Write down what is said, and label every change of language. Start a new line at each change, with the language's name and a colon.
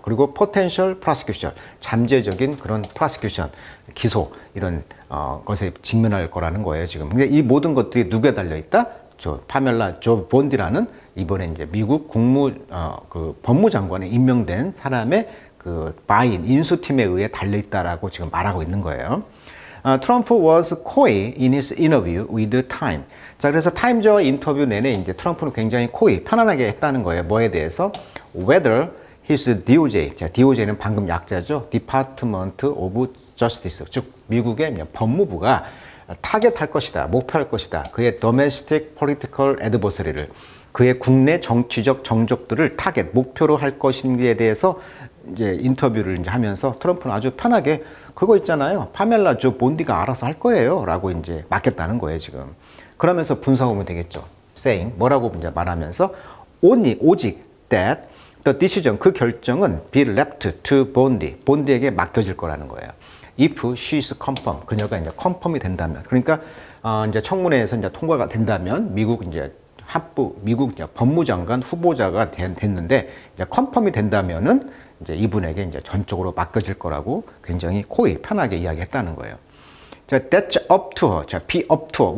Korean: 그리고
English: potential prosecution,
Korean: 잠재적인 그런 prosecution, 기소 이런 것에 직면할 거라는 거예요, 지금. 근데 이 모든 것들이 누구에 달려 있다? 저 파멜라 조 본디라는 이번에 이제 미국 그 법무장관에 임명된 사람의 그 바인 인수팀에 의해 달려 있다라고 지금 말하고 있는 거예요.
English: 트럼프 was coy in his interview with Time.
Korean: 자, 그래서 타임즈와 인터뷰 내내 이제 트럼프는 굉장히 coy, 편안하게 했다는 거예요. 뭐에 대해서?
English: Whether his DOJ,
Korean: 자, DOJ는 방금 약자죠. Department of Justice, 즉 미국의 법무부가 타겟할 것이다, 목표할 것이다. 그의
English: domestic political adversary
Korean: 를, 그의 국내 정치적 정적들을 타겟, 목표로 할 것인지에 대해서 이제 인터뷰를 이제 하면서 트럼프는 아주 편하게 그거 있잖아요. 파멜라 조 본디가 알아서 할 거예요. 라고 이제 맡겼다는 거예요, 지금. 그러면서 분석하면 되겠죠. saying, 뭐라고 이제 말하면서 only, 오직
English: that the decision,
Korean: 그 결정은
English: be left to Bondi,
Korean: 본디에게 맡겨질 거라는 거예요.
English: if she is confirmed,
Korean: 그녀가 이제 confirm이 된다면. 그러니까 이제 청문회에서 이제 통과가 된다면 미국 이제 미국 이제 법무장관 후보자가 됐는데 이제 컨펌이 된다면은 이제 이분에게 이제 전적으로 맡겨질 거라고 굉장히 코이 편하게 이야기했다는 거예요.
English: 자, that's up to her. 자, be up to her.